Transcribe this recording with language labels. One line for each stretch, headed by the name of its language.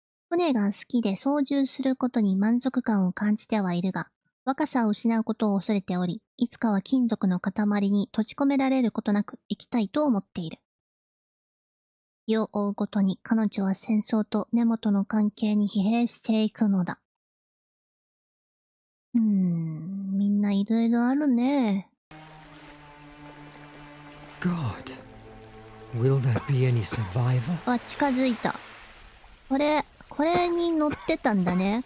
Japanese: 船が好きで操縦することに満足感を感じてはいるが、若さを失うことを恐れており、いつかは金属の塊に閉じ込められることなく生きたいと思っている。日を追うごとに彼女は戦争と根元の関係に疲弊していくのだ。みんないろいろあるね。
English: God, will there be any survivor?
Japanese: あ、近づいた。これに乗ってたんだね。